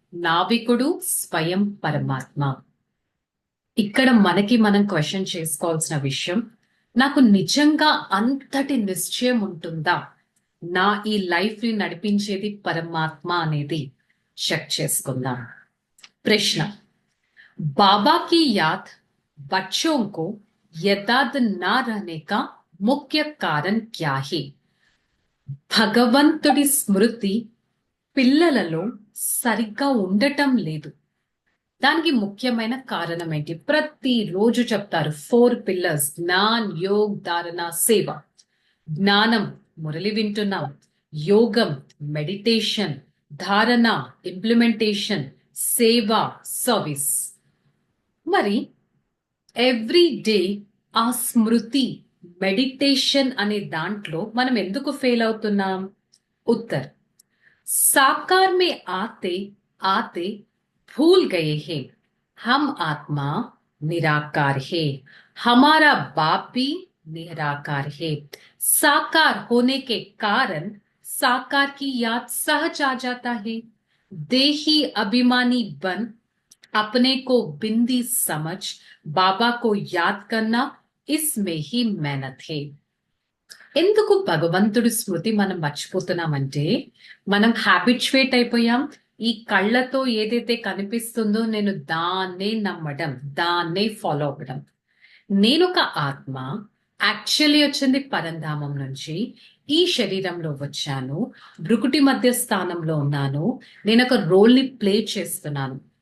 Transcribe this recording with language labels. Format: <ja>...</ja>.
<te>నావికుడు స్వయం పరమాత్మ. ఇక్కడ మనకి మనం క్వశ్చన్ చేసుకోవాల్సిన విషయం, నాకు నిజంగా అంతటి నిశ్చయం ఉంటుందా నా ఈ లైఫ్ ని నడిపించేది పరమాత్మ అనేది చెక్ చేసుకుందాం. ప్రశ్న,</te> <hi>बाबा की याद बच्चों को यथार्थ न रहने का मुख्य कारण क्या है?</hi> <te>భగవంతుడి స్మృతి పిల్లలలో సరిగ్గా ఉండటం లేదు. దానికి ముఖ్యమైన కారణం ఏంటి? ప్రతిరోజు చెప్తారు 4 పిల్లర్స్: జ్ఞాన్, యోగ్, ధారణ, సేవ. జ్ఞానం మురళి వింటున్నాం, యోగం మెడిటేషన్, ధారణ ఇంప్లిమెంటేషన్, సేవ సర్వీస్. మరి ఎవ్రీ డే ఆ స్మృతి మెడిటేషన్ అనే దాంట్లో మనం ఎందుకు ఫెయిల్ అవుతున్నాం? ఉత్తర్,</te> <hi>साकार में आते आते भूल गए हैं हम आत्मा निराकार है, हमारा बाप भी निराकार है. साकार होने के कारण साकार की याद सहज आ जाता है. देही अभिमानी बन अपने को बिंदी समझ बाबा को याद करना, इसमें ही मेहनत है.</hi> <te>ఎందుకు భగవంతుడి స్మృతి మనం మర్చిపోతున్నామంటే, మనం హ్యాబిచువేట్ అయిపోయాం ఈ కళ్ళతో ఏదైతే కనిపిస్తుందో నేను దాన్నే నమ్మడం, దాన్నే ఫాలో అవ్వడం. నేను ఒక ఆత్మ, యాక్చువల్లీ వచ్చింది పరంధామం నుంచి, ఈ శరీరంలో వచ్చాను, భృకుటి మధ్య స్థానంలో ఉన్నాను, నేను ఒక రోల్ ని ప్లే చేస్తున్నాను.</te>